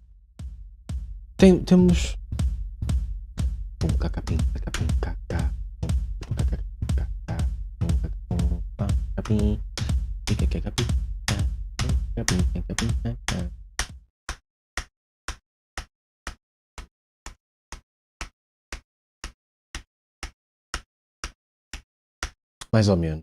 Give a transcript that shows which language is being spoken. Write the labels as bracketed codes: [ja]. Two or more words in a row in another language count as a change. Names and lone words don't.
[pt] Temos. Pum, caca, pim, caca, pim, caca. Pum, caca, pim, caca. Pum, caca, pum, pá, caca, pim. Pica, caca, pim, caca, pim, caca, pim, caca. Mais ou menos.